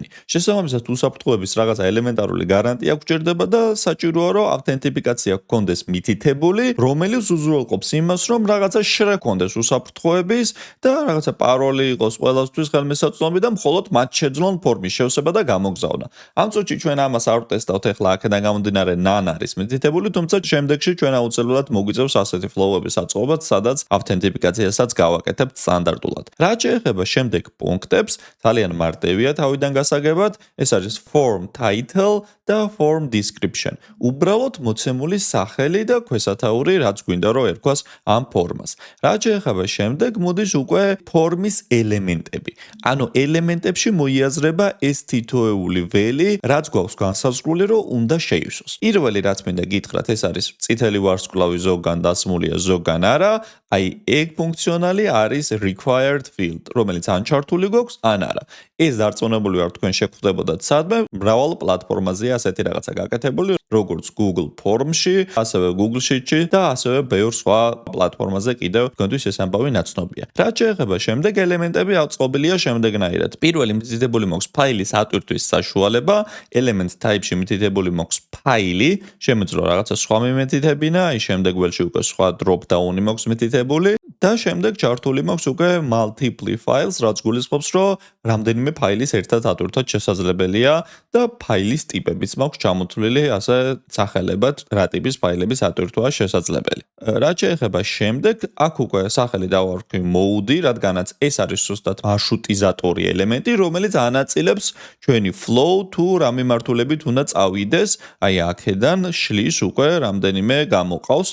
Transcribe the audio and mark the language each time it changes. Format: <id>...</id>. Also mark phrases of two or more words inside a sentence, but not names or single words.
<ka>შესაბამისად, უსაფრთხოების რაღაცა ელემენტარული გარანტია გვჭირდება და საჭიროა, რომ ავთენტიფიკაცია გქონდეს მითითებული, რომელიც უზრუნველყოფს იმას, რომ რაღაცა შექონდეს უსაფრთხოების და რაღაცა პაროლი იყოს ყველასთვის ხელმისაწვდომი და მხოლოდ მათ შეძლონ ფორმის შევსება და გამოგზავნა. ამ წუთში ჩვენ ამას არ ვტესტავთ, ახლა აქედან გამომდინარე ნან არის მითითებული, თუმცა შემდეგში ჩვენ აუცილებლად მოგვიწევს ასეთი ფლოუების აწყობაც, სადაც ავთენტიფიკაციასაც გავაკეთებთ სტანდარტულად. რაც შეეხება შემდეგ პუნქტებს, ძალიან მარტივია თავიდან გასაგებად, ეს არის</ka> <en>form title</en> <ka>და</ka> <en>form description.</en> <ka>უბრალოდ მოცემული სახელი და ქვესათაური, რაც გვინდა რომ ერქვას ამ ფორმას. რაც შეეხება შემდეგ, მოდის უკვე ფორმის ელემენტები. ანუ ელემენტებში მოიაზრება ეს თითოეული ველი, რაც გვაქვს განსაზღვრული, რომ უნდა შეივსოს. პირველი რაც მინდა გითხრათ, ეს არის წითელი ვარსკვლავი ზოგან დასმულია, ზოგან არა. აი, ეგ ფუნქციონალი არის</ka> <en>required field,</en> <ka>რომელიც ან ჩართული გვაქვს, ან არა. ეს დარწმუნებული ვარ თქვენ შეგვხვდებოდათ სადმე, მრავალ პლატფორმაზეა ასეთი რაღაცა გაკეთებული, როგორც Google Forms-ში, ასევე Google Sheet-ში და ასევე ბევრ სხვა პლატფორმაზე კიდევ თქვენთვის ეს ამბავი ნაცნობია. რაც შეეხება შემდეგ ელემენტები აწყობილია შემდეგნაირად. პირველი მითითებული მაქვს ფაილის ატვირთვის საშუალება,</ka> <en>element type-ში</en> <ka>მითითებული მაქვს ფაილი, შემეძლო რაღაცა სხვა მიმეთითებინა, აი შემდეგ ველში უკვე სხვა</ka> <en>drop down-ი</en> <ka>მაქვს მითითებული და შემდეგ ჩართული მაქვს უკვე</ka> <en>multiple files,</en> <ka>რაც გულისხმობს, რომ რამდენიმე ფაილის ერთად ატვირთვაც შესაძლებელია და ფაილის ტიპებიც მაქვს ჩამოთვლილი, ასე სახელებად, რა ტიპის ფაილების ატვირთვაა შესაძლებელი. რაც შეეხება შემდეგ, აქ უკვე სახელი დავარქვი mode, რადგანაც ეს არის ზუსტად მარშრუტიზატორი ელემენტი, რომელიც ანაწილებს ჩვენი flow თუ რა მიმართულებით უნდა წავიდეს, აი აქედან შლის უკვე რამდენიმე გამოყავს.</ka>